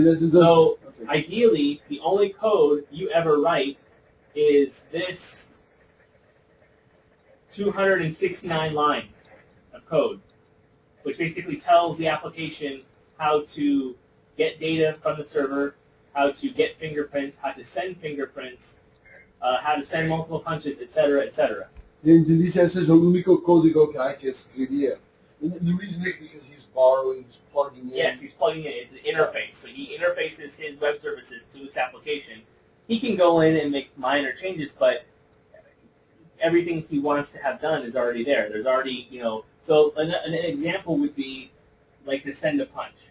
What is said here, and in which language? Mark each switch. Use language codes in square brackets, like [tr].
[en] So ideally, the only code you ever write is this 269 lines of code, which basically tells the application how to get data from the server, how to get fingerprints, how to send fingerprints, how to send multiple punches, etc., etc. [es] Dice ese es el único código que hay que escribir. [en] And the reason is because he's borrowing, he's plugging in. Yes, he's plugging in. It's an interface. So he interfaces his web services to this application. He can go in and make minor changes, but everything he wants to have done is already there. There's already, so an example would be like to send a punch.